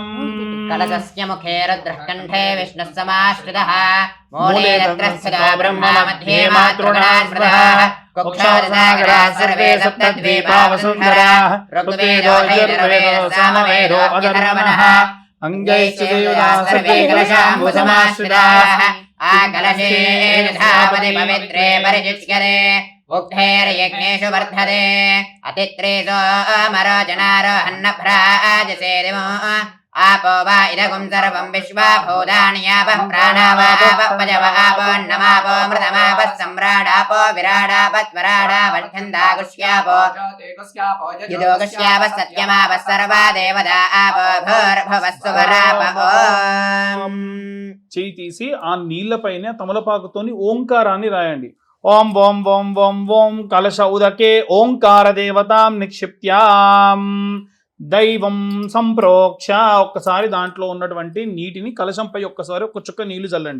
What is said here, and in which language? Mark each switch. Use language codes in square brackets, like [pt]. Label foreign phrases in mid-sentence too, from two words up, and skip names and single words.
[sa] కలశస్య ముఖే రుద్రః కంఠే విష్ణుః సమాశ్రితః మూలే తత్రస్థితో బ్రహ్మ మధ్యే మాతృగణా స్మృతః కుక్షాసాగరాः సర్వే సప్తద్వీపా వసుంధరాः ఋగ్వేదో యజుర్వేదో సామవేదో అధర్వణః అంగైశ్చ దేవతాः సర్వే కలశాంబు సమాశ్రితాः ఆ కలశే యథాపతి పవిత్రే పరిచిచ్యతే ఉగ్ధైర్యజ్ఞేషు వర్ధతే అతిత్రేజో అమరోజనారోహన్నభ్రాజసేదిమో आपो वा इदगुं सर्वं विश्वाभूतान्यापः प्राणावापो मृतमापः सम्राडापो विराडापस्वराडापच्छन्दागुष्यापो युदोगुष्यापः सत्यमापः सर्वा देवता आपो भूर्भुवस्सुवरापो. [te] చేయి తీసి ఆ నీళ్లపైన తమలపాకుతోని ఓంకారాన్ని రాయండి. [sa] ఓం ఓం ఓం ఓం ఓం కలశ ఉదకే ఓంకార దేవతాం నిక్షిప్త్యాం దైవం సంప్రోక్ష, [te] ఒక్కసారి దాంట్లో ఉన్నటువంటి నీటిని కలశంపై ఒక్కసారి ఒక చుక్క నీళ్లు చల్లండి.